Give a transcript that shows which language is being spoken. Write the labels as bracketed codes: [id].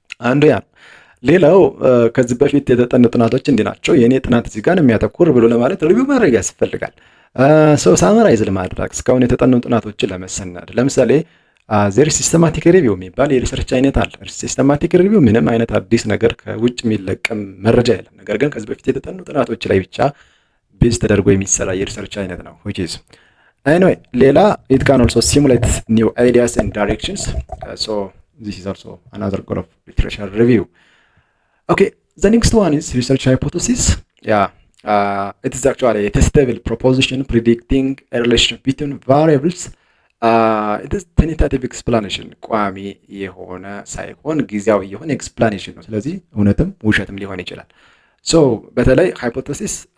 [am] አንዱ ያ ሌላው ከዚህ በፊት የተጠኑ ጥናቶች እንዲህ ናቸው የኔ ጥናት እዚህ ጋር የሚያተኩር ብሎ ለማለት ሪቪው ማድረግ ያስፈልጋል። ሰው ሳመራይዝ ለማድረግ እስካሁን የተጠኑ ጥናቶችን ለመሰነድ ለምሳሌ ዜር ሲስተማቲክ ሪቪው የሚባል የሪሰርች አይነት አለ። ሲስተማቲክ ሪቪው ምንም አይነት አዲስ ነገር ከውጭ የሚለቀም መረጃ የለም። ነገር ግን ከዚህ በፊት የተጠኑ ጥናቶች ላይ ብቻ ቤዝ ተደርጎ የሚሰራ የሪሰርች አይነት ነው [en] which is anyway [am] ሌላ [en] it can also simulate new ideas and directions so this is also another goal of literature review. Okay, the next one is research hypothesis. Yeah, it is actually a testable proposition predicting a relationship between variables. It is tentative explanation [am] ቋሚ የሆነ ሳይሆን ጊዜያዊ የሆነ ኤክስፕላኔሽን ነው። ስለዚህ እውነትም ውሸትም ሊሆን ይችላል። ሶ በተለይ ሃይፖቴሲስ